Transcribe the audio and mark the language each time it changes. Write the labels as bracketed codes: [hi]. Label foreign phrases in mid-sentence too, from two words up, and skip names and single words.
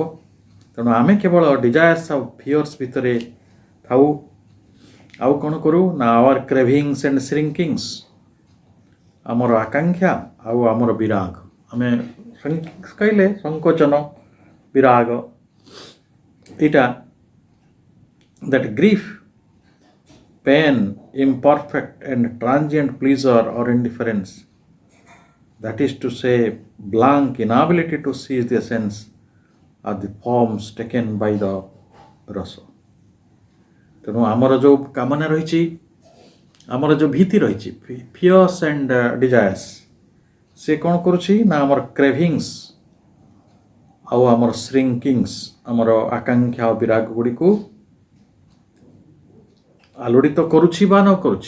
[or] ତେଣୁ ଆମେ କେବଳ ଡିଜାୟାର୍ସ ଆଉ ଫିୟର୍ସ ଭିତରେ ଥାଉ। ଆଉ କ'ଣ କରୁ ନା [en] our cravings and shrinkings, [or] ଆମର ଆକାଂକ୍ଷା ଆଉ ଆମର ବିରାଗ। ଆମେ କହିଲେ ସଂକୋଚନ, ବିରାଗ, ଏଇଟା [en] that grief, pain, imperfect and transient pleasure or indifference, that is to say blank inability to seize the essence of the forms taken by the rasa. [or] ତେଣୁ ଆମର ଯେଉଁ କାମନା ରହିଛି, ଆମର ଯେଉଁ ଭୀତି ରହିଛି, [en] fears and desires, [or] ସେ କ'ଣ କରୁଛି ନା ଆମର କ୍ରେଭିଙ୍ଗସ୍ ଆଉ ଆମର ଶ୍ରିଙ୍କିଙ୍ଗସ୍, ଆମର ଆକାଂକ୍ଷା ଆଉ ବିରାଗ ଗୁଡ଼ିକୁ ଆଲୋଡ଼ିତ କରୁଛି ବା ନ କରୁଛି।